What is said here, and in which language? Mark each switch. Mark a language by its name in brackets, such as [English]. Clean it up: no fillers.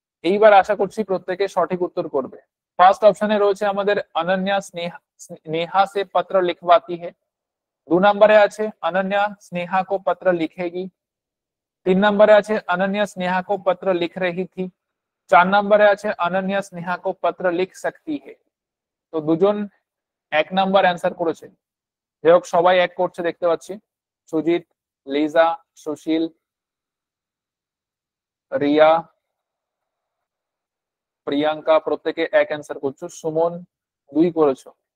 [Bangla] এইবার আশা করছি প্রত্যেকে সঠিক উত্তর করবে। ফার্স্ট অপশনে রয়েছে আমাদের অনন্যা স্নেহা [Hindi] नेहा से पत्र लिखवाती है। [Bangla] 2 নম্বরে আছে অনন্যা স্নেহা [Hindi] को पत्र लिखेगी। [Bangla] 3 নম্বরে আছে অনন্যা স্নেহা [Hindi] को पत्र लिख रही थी। [Bangla] 4 নম্বরে আছে অনন্যা স্নেহা [Hindi] को पत्र लिख सकती है। [Bangla] তো দুজন 1 নাম্বার অ্যান্সার করেছে, যাই হোক সবাই এক করছে দেখতে পাচ্ছি। সুজিত, লিজা, সুশীল, রিয়া, প্রিয়াঙ্কা প্রত্যেকে এক অ্যান্সার করছো। সুমন 2 করেছো।